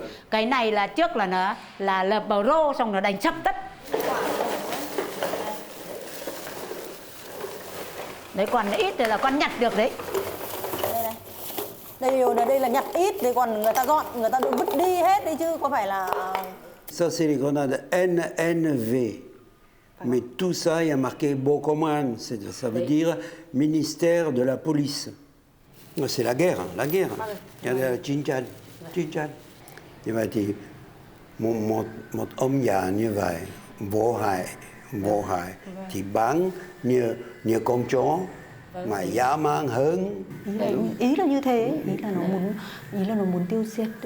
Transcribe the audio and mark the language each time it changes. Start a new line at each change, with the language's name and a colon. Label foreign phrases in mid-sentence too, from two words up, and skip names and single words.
Vietnamese: Cái này là trước là nó là bờ rô, xong nó đánh sập tất. Đấy, còn ít thì là con nhặt được đấy. Đây là nhặt ít thì còn người ta dọn, người ta vứt đi hết đấy chứ có phải là.
French: Ça c'est les grenades NNV. Mais tout ça, il y a marqué Bokoman, ça veut dire ministère de la police. C'est la guerre. Il y a la Chinchan.
Vietnamese: Như vậy thì một ông già như vậy vô hại thì bán như con chó mà dã man hơn. Ý là như thế, ý là nó muốn tiêu diệt đấy.